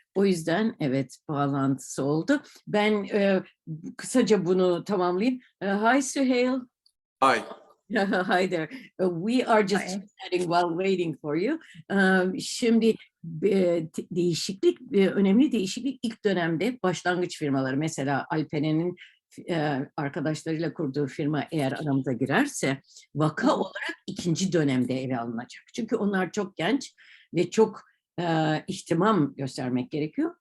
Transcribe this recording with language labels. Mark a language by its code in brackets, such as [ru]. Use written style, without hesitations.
[tr] O yüzden evet bağlantısı oldu. Ben kısaca bunu tamamlayayım. [en] Hi Souheil. Hi. Hi there. We are just chatting while waiting for you. [tr] Şimdi değişiklik, önemli değişiklik ilk dönemde başlangıç firmaları. Mesela Alperen'in arkadaşlarıyla kurduğu firma eğer aramıza girerse vaka olarak ikinci dönemde ele alınacak. Çünkü onlar çok genç ve çok ihtimam göstermek gerekiyor.